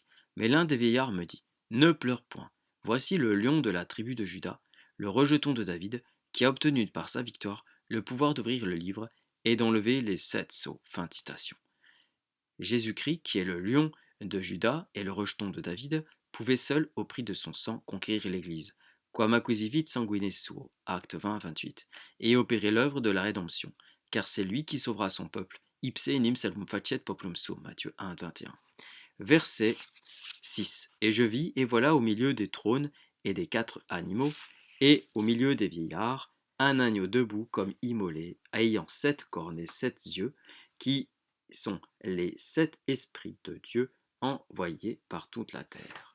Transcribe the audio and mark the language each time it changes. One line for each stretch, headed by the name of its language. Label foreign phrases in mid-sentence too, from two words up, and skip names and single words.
French: Mais l'un des vieillards me dit: ne pleure point. Voici le lion de la tribu de Juda, le rejeton de David, qui a obtenu par sa victoire le pouvoir d'ouvrir le livre et d'enlever les 7 sceaux. Fin de citation. Jésus-Christ, qui est le lion de Juda et le rejeton de David, pouvait seul, au prix de son sang, conquérir l'Église,
Latin: quam acquisivit sanguine suo,
French: acte 20, 28, et opérer l'œuvre de la rédemption, car c'est lui qui sauvera son peuple,
Latin: ipse enim salvum facet populum suo,
French: Matthieu 1, 21. Verset 6. Et je vis, et voilà au milieu des trônes et des 4 animaux, et au milieu des vieillards, un agneau debout comme immolé, ayant 7 cornes et 7 yeux, qui sont les 7 esprits de Dieu envoyés par toute la terre.